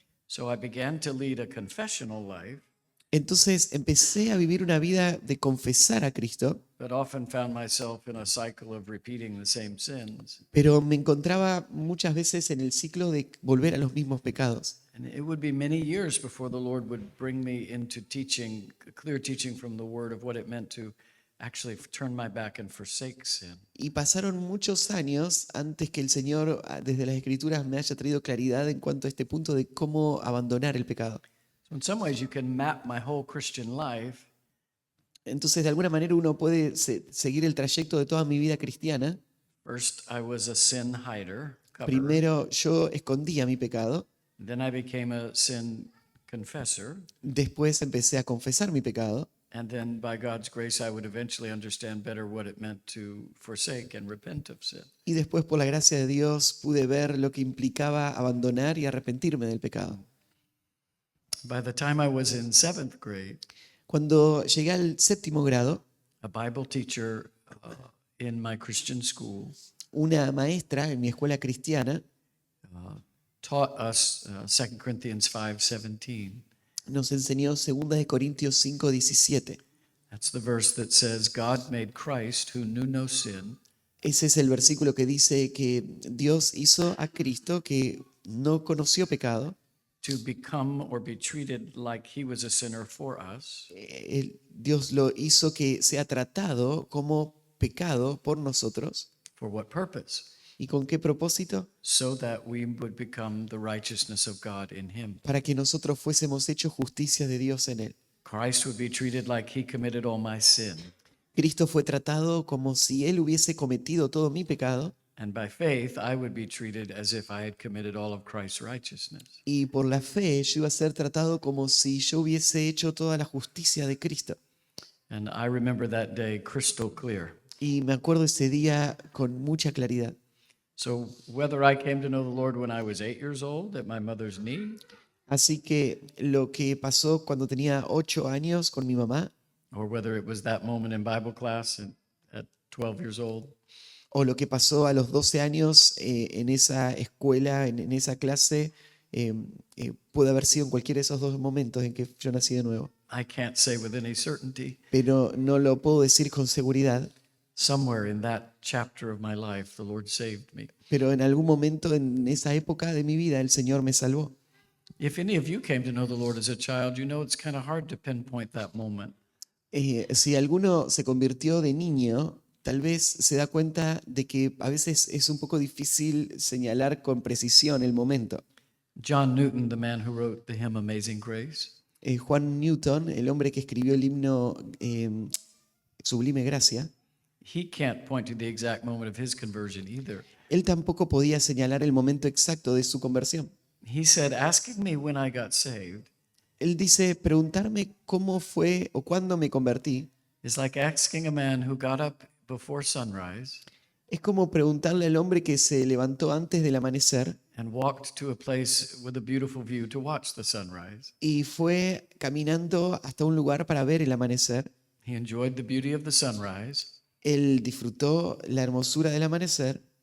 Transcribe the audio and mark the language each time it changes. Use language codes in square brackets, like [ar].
[en] So I began to lead a confessional life, [es] Entonces empecé a vivir una vida de confesar a Cristo, [en] but often found myself in a cycle of repeating the same sins. [es] pero me encontraba muchas veces en el ciclo de volver a los mismos pecados. [en] And it would be many years before the Lord would bring me into teaching, clear teaching from the Word of what it meant to actually turn my back and forsake sin. [es] Y pasaron muchos años antes que el Señor, desde las Escrituras, me haya traído claridad en cuanto a este punto de cómo abandonar el pecado. [en] So in some ways, you can map my whole Christian life [es] Entonces, de alguna manera, uno puede seguir el trayecto de toda mi vida cristiana. [en] First, I was a sin hider, coverer. [es] Primero, yo escondía mi pecado. [en] Then I became a sin confessor. [es] Después empecé a confesar mi pecado. [en] And then by God's grace, I would eventually understand better what it meant to forsake and repent of sin. [es] Y después, por la gracia de Dios, pude ver lo que implicaba abandonar y arrepentirme del pecado. [en] By the time I was in 7th grade, [es] Cuando llegué al séptimo grado, [en] a Bible teacher in my Christian school [es] una maestra en mi escuela cristiana [en] taught us 2 Corinthians 5:17. [es] nos enseñó 2 de Corintios 5:17. [en] That's the verse that says, God made Christ, who knew no sin, [es] Ese es el versículo que dice que Dios hizo a Cristo, que no conoció pecado. [en] to become or be treated like he was a sinner for us, [es] Dios lo hizo que sea tratado como pecado por nosotros. [en] for what purpose? [es] ¿Y con qué propósito? [en] So that we would become the righteousness of God in him. [es] Para que nosotros fuésemos hechos justicia de Dios en él. [en] Christ would be treated like he committed all my sin. [es] Cristo fue tratado como si él hubiese cometido todo mi pecado, [en] And by faith, I would be treated as if I had committed all of Christ's righteousness. [es] y por la fe yo iba a ser tratado como si yo hubiese hecho toda la justicia de Cristo. [en] And I remember that day crystal clear. [es] Y me acuerdo ese día con mucha claridad. [en] So whether I came to know the Lord when I was 8 years old at my mother's knee, [es] Así que lo que pasó cuando tenía 8 años con mi mamá, [en] or whether it was that moment in Bible class at 12 years old, [es] o lo que pasó a los 12 años en esa escuela, en esa clase, puede haber sido en cualquiera de esos dos momentos en que yo nací de nuevo. [en] I can't say with any certainty. [es] Pero no lo puedo decir con seguridad, [en] Somewhere in that chapter of my life, the Lord saved me. [es] pero en algún momento en esa época de mi vida el Señor me salvó. [en] If any of you came to know the Lord as a child, you know it's kind of hard to pinpoint that moment. [es] Si alguno se convirtió de niño, tal vez se da cuenta de que a veces es un poco difícil señalar con precisión el momento. [en] John Newton, the man who wrote the hymn Amazing Grace, [es] Juan Newton, el hombre que escribió el himno Sublime Gracia, [en] he can't point to the exact moment of his conversion either. [es] él tampoco podía señalar el momento exacto de su conversión. [en] He said, asking me when I got saved [es] Él dice, preguntarme cómo fue o cuándo me convertí [en] is like asking a man who got up before sunrise [es] es como preguntarle al hombre que se levantó antes del amanecer [en] and walked to a place with a beautiful view to watch the sunrise. [es] y fue caminando hasta un lugar para ver el amanecer. [en] He enjoyed the beauty of the sunrise. [es] Él disfrutó la hermosura del amanecer